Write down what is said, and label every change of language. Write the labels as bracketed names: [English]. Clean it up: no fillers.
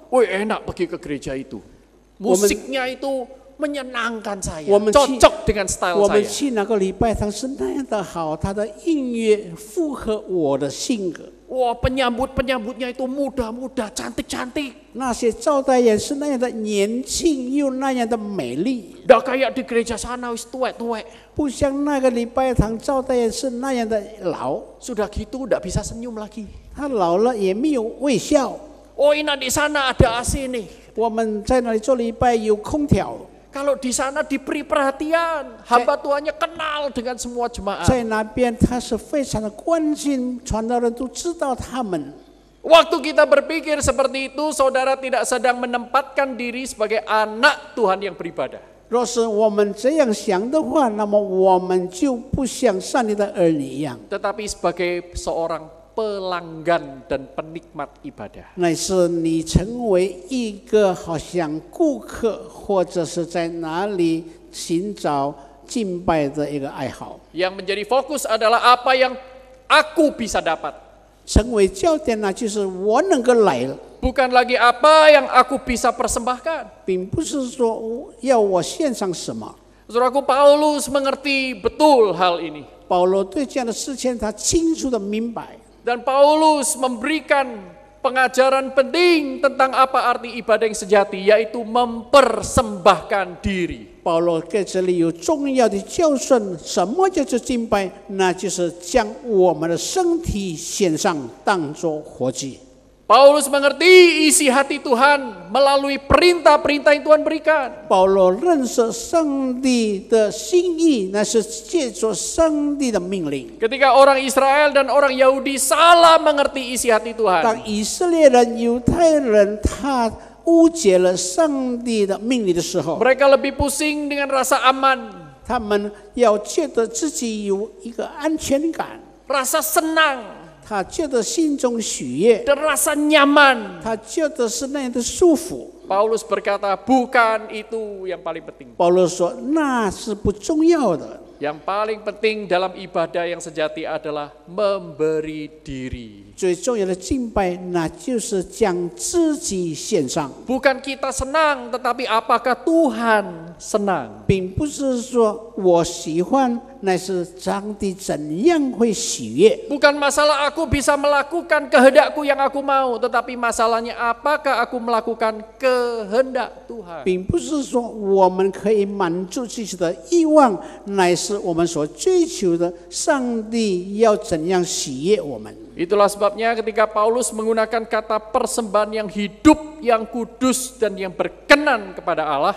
[Indonesian] Wih, enak pergi ke gereja itu. Musiknya itu menyenangkan saya. [Chinese] 我们去 [Indonesian] Cocok dengan style [Chinese] 我们 [Indonesian] saya. [Chinese] 去那个礼拜堂是那样的好，他的音乐符合我的性格。 [Indonesian] Wah, penyambut-penyambutnya itu muda-muda, cantik-cantik. [Chinese] 那些招待人是那样的年轻又那样的美丽， [Indonesian] Udah kayak di gereja sana [Javanese] wis tuwek-tuwek. [Chinese] 不像那个礼拜堂招待人是那样的老， [Indonesian] Sudah gitu udah bisa senyum lagi. [Chinese] 他老了也没有微笑。 [Indonesian] Oh, ini di sana ada AC nih. [Chinese] 我们在那里做礼拜有空调， [Indonesian] Kalau di sana diberi perhatian, hamba Tuhannya kenal dengan semua jemaat. [Chinese] 在那边他是非常的关心，传道人都知道他们。 [Indonesian] Waktu kita berpikir seperti itu, saudara tidak sedang menempatkan diri sebagai anak Tuhan yang beribadah. [Chinese] 若是我们这样想的话，那么我们就不像上帝的儿女一样， [Indonesian] Tetapi sebagai seorang pelanggan dan penikmat ibadah. [Chinese] 乃是你成为一个好像顾客，或者是在哪里寻找敬拜的一个爱好。 [Indonesian] Yang menjadi fokus adalah apa yang aku bisa dapat. [Chinese] 成为焦点呢，就是我能够来了， [Indonesian] Bukan lagi apa yang aku bisa persembahkan. [Chinese] 并不是说要我献上什么。 [Indonesian] Saudaraku, Paulus mengerti betul hal ini. [Chinese] 保罗对这样的事情，他清楚的明白。 [Indonesian] Dan Paulus memberikan pengajaran penting tentang apa arti ibadah yang sejati, yaitu mempersembahkan diri. [Chinese] 保罗在这里有重要的教训，什么叫做敬拜？那就是将我们的身体献上，当作活祭。 [Indonesian] Paulus mengerti isi hati Tuhan melalui perintah-perintah yang Tuhan berikan. [Chinese] 保罗认识上帝的心意，那是借着上帝的命令。 [Indonesian] Ketika orang Israel dan orang Yahudi salah mengerti isi hati Tuhan, [Chinese] 当以色列人、犹太人他误解了上帝的命令的时候， [Indonesian] mereka lebih pusing dengan rasa aman, [Chinese] 他们要觉得自己有一个安全感， [Indonesian] rasa senang, [Chinese] 他觉得心中喜悦， [Indonesian] dan rasa nyaman. [Chinese] 他觉得是那样的舒服。 [Indonesian] Paulus berkata, bukan itu yang paling penting. [Chinese] 保罗说那是不重要的， [Indonesian] Yang paling penting dalam ibadah yang sejati adalah memberi diri. [Chinese] 最重要的敬拜那就是将自己献上， [Indonesian] Bukan kita senang, tetapi apakah Tuhan senang? [Chinese] 并不是说我喜欢，乃是上帝怎样会喜悦。 [Indonesian] Bukan masalah aku bisa melakukan kehendakku yang aku mau, tetapi masalahnya apakah aku melakukan kehendak Tuhan. [Chinese] 并不是说我们可以满足自己的欲望，乃是我们所追求的上帝要怎样喜悦我们。 [Indonesian] Itulah sebabnya ketika Paulus menggunakan kata persembahan yang hidup, yang kudus, dan yang berkenan kepada Allah,